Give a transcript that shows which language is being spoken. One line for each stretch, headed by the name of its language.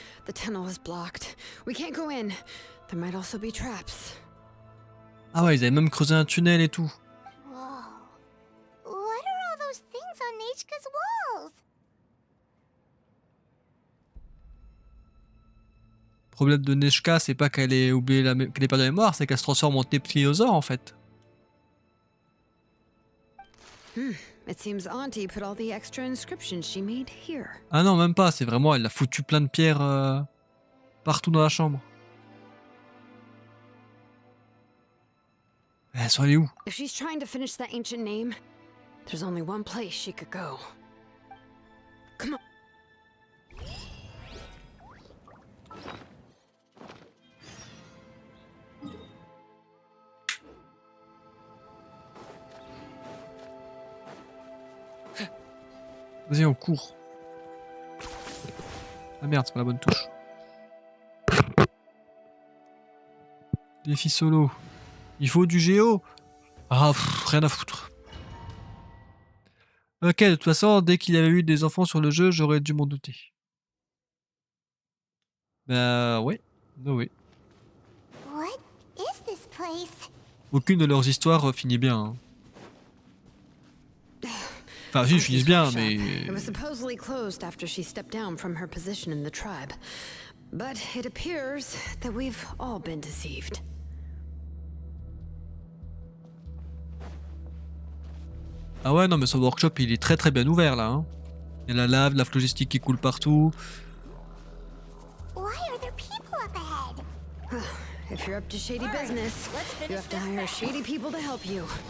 English: The tunnel is blocked. We can't go in. There might also be traps.
French: Ah ouais, ils avaient même creusé un tunnel et tout.
English: Whoa. What are all those things on Nechka's walls?
French: Le problème de Nechka, c'est pas qu'elle ait oublié qu'elle ait pas de mémoire, c'est qu'elle se transforme en Teptriosaure en fait.
English: It seems Auntie put all the extra inscriptions she made here.
French: Ah non, même pas, c'est vraiment, elle a foutu plein de pierres partout dans la chambre. Elles sont allées où?
English: If she's trying to finish that ancient name, there's only one place she could go. Come on.
French: Vas-y, on court. Ah merde, c'est pas la bonne touche. Défi solo. Il faut du géo. Ah, rien à foutre. Ok, de toute façon, dès qu'il y avait eu des enfants sur le jeu, j'aurais dû m'en douter. Bah ouais.
English: No way. What is this place?
French: Aucune de leurs histoires finit bien. Hein. Enfin, si, ils finissent bien, mais...
English: It was supposedly closed after she stepped down from her position in the tribe. But it appears that we've all been deceived.
French: Ah ouais, non, mais son workshop, il est très très bien ouvert, là. Hein. Il y a la lave, la phlogistique qui coule partout.
English: Why are there people up ahead? If you're up to shady business, you have to hire shady people to help you.